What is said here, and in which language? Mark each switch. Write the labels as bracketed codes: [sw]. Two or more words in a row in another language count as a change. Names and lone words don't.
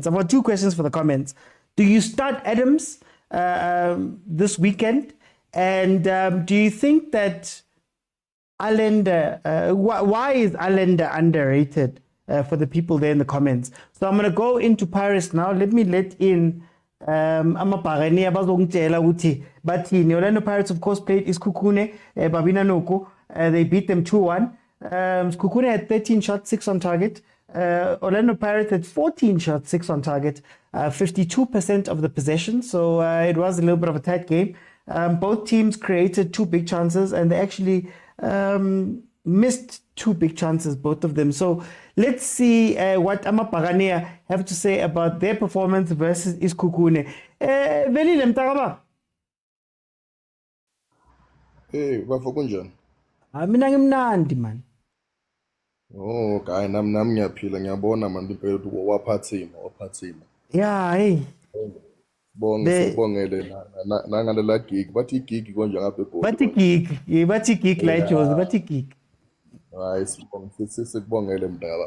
[en] I've got 2 questions for the comments. Do you start Adams this weekend? And do you think that Allende, why is Allende underrated for the people there in the comments? So I'm going to go into Paris now. Let me let in [zu] amabhakani abazongitshela ukuthi bathini. [en] Orlando Pirates, of course, played iskhukhune Babina Noko. They beat them 2-1. Iskhukhune had 13 shots, 6 on target. Orlando Pirates had 14 shots, 6 on target, 52% of the possession. So it was a little bit of a tight game. Both teams created 2 big chances, and they actually missed 2 big chances, both of them. So let's see what amabhakani have to say about their performance versus iskhukhune. Velile Mtakaba. [zu] Hey, bafo kunjani? Mina ngimnandi man. [en] Oh, guy, [zu] nami ngiyaphila ngiyabona man impela ukuthi waphathima. [en] Yeah, hey. [zu] Sibongele nangalela gig. Bathi igig konje ngapha eBholo. Bathi gig la eJozi, bathi gig. Hayi sikubongele mdala.